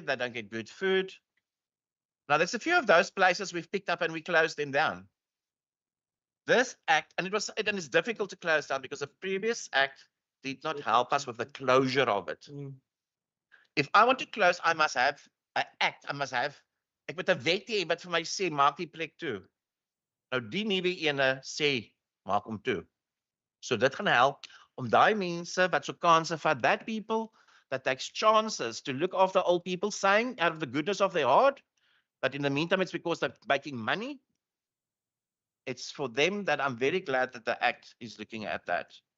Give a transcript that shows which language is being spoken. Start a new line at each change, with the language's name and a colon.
English: They don't get good food. Now, there's a few of those places we've picked up and we closed them down. This act, and it's difficult to close down because the previous act did not help us with the closure of it. If I want to close, I must have an act. I must have,
Afrikaans: ek moet 'n wet hê wat vir my sê maak die plek toe. Nou die nuwe ene sê maak hom toe. So dit gaan help om daai mense wat so kansse vat,
English: that people that takes chances to look after old people, saying out of the goodness of their heart, but in the meantime it's because they're making money. It's for them that I'm very glad that the act is looking at that.